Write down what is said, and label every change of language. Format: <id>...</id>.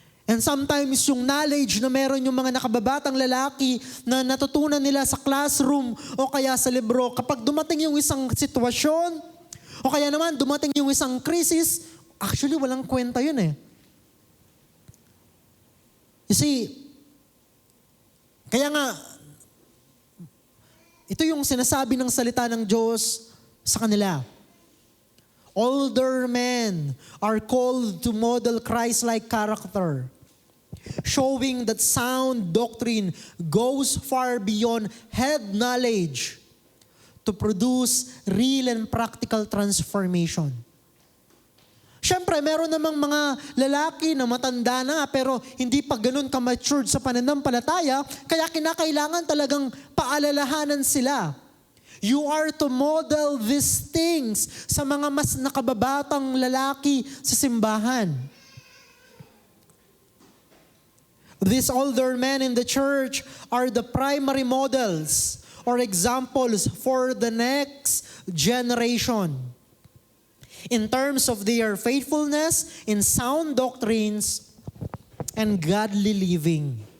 <en>And sometimes</en> <tl>yung knowledge na meron yung mga nakababatang lalaki na natutunan nila sa classroom o kaya sa libro, kapag dumating yung isang sitwasyon o kaya naman dumating yung isang krisis, actually walang kwenta yun eh.</tl> <en>You see,</en> <tl>kaya nga, ito yung sinasabi ng salita ng Diyos sa kanila.</tl> <en>Older men are called to model Christ-like character, showing that sound doctrine goes far beyond head knowledge to produce real and practical transformation.</en> <tl>Siyempre, meron namang mga lalaki na matanda na pero hindi pa ganun ka-matured sa pananampalataya, kaya kinakailangan talagang paalalahanan sila.</tl> <en>You are to model these things</en> <tl>sa mga mas nakababatang lalaki sa simbahan.</tl> <en>These older men in the church are the primary models or examples for the next generation in terms of their faithfulness in sound doctrines and godly living.</en>